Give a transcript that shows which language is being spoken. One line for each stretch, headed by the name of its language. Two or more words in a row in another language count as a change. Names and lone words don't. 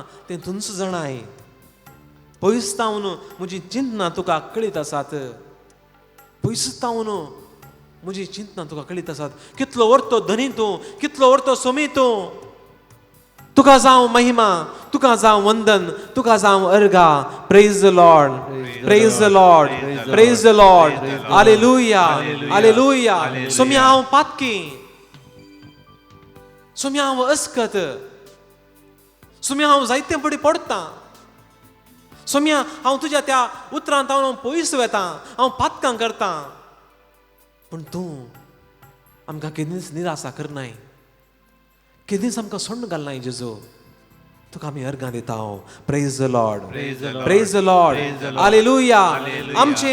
Konkani: तें तूंच जाणाय पयसतावन म्हजी चिंतना तुका कळीत आसात पयसतावन म्हजी चिंतना तुका कळीत आसात कितलो व्हरतो धनी तूं कितलो व्हरतो सोमी तूं तुका जावं महिमा तुका जावं वंदन तुका जावं अर्गा
English: Praise the Lord praise the Lord praise the Lord
Konkani: हालेलुया हालेलुया सोम्या हांव पातकी सोम्या हांव अस्कत सोम्या हांव जायते बडी पडटा सोम्या हांव तुज्या त्या उतरांत हांव पयस वेता हांव पातकां करता पूण तूं आमकां केदींच निराशा करनाय केदींच आमकां सोंड घालनाय जेजू तुका आमी अर्घां दिता हांव
English: Praise the Lord praise the Lord
Konkani: हालेलुया आमचे